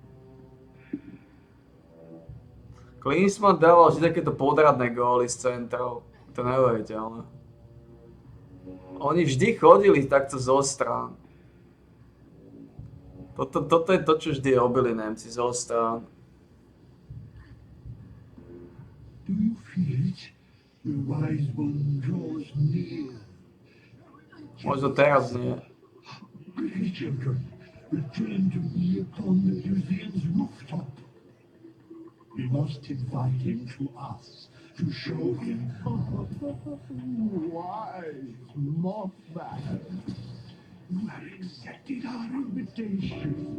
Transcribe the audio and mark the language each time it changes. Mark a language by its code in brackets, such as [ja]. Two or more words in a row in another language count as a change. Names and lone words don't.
[sk] Klinsmann dával vždy takéto podradné góly z centrov. To neuveriteľné. Oni vždy chodili takto zo strán. Toto je to, čo vždy robili Nemci zo strán. [en] Do you feel it? The wise one draws near. [sk] Možno teraz nie. [en] Quickly, children, return to me upon the museum's rooftop. We must invite him to us to show him. Wise Mothman, you have accepted our invitation.